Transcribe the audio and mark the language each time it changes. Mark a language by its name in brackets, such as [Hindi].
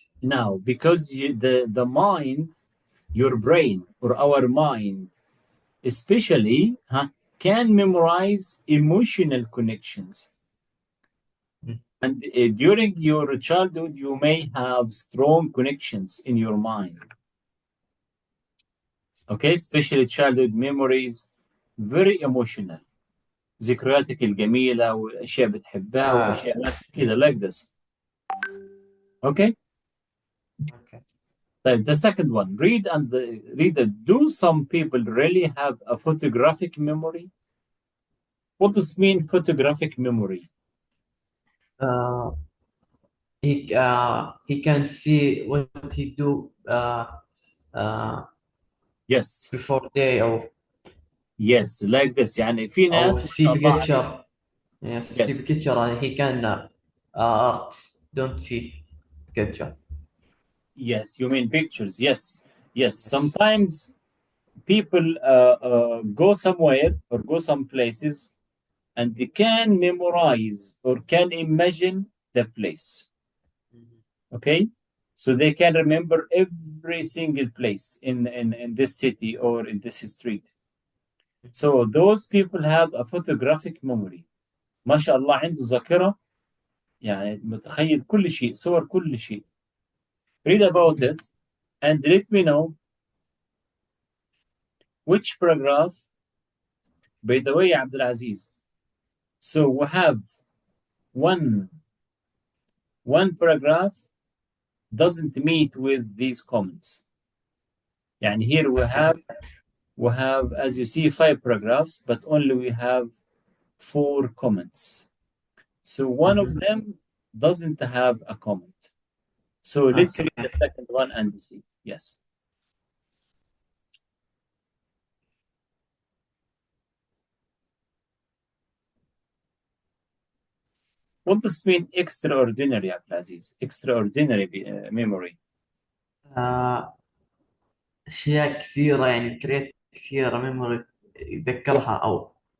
[English] Now, because the mind, your brain or our mind, especially, can memorize emotional connections. Mm. And during your childhood, you may have strong connections in your mind. Okay, especially childhood memories, very emotional. [Arabic] ذكرياتك الجميلة وأشياء بتحبها Uh, وأشياء كده [English] like this. Okay. okay. طيب the second one, read it. Do some people really have a photographic memory? What does mean photographic memory? Uh, he can see what he do uh, Yes. before day Yes, like this. [Arabic] يعني في [English] or [Arabic] ناس ما شاء [English] see [Arabic] الله عليهم. [English] picture. Yes, see Yes. picture and he can art. Don't see picture. Yes, you mean pictures. Yes. Yes. Yes. Sometimes people go somewhere or go some places and they can memorize or can imagine the place. Mhm. Okay, so they can remember every single place in this city or in this street. So those people have a photographic memory. [Arabic] ما شاء الله عنده ذاكرة، يعني متخيل كل شيء، صور كل شيء. [English] Read about Mhm. it and let me know which paragraph. By the way, Abdul Aziz, so we have one one paragraph doesn't meet with these comments. يعني here Okay. we have, as you see, 5 paragraphs, but only we have 4 comments. So one of Mhm. them doesn't have a comment. So let's read Okay. the second one and see. Yes. What does mean extraordinary, Abdulaziz? Extraordinary memory. [Arabic] آه أشياء كثيرة يعني كريت كثيرة ميموري يتذكرها أو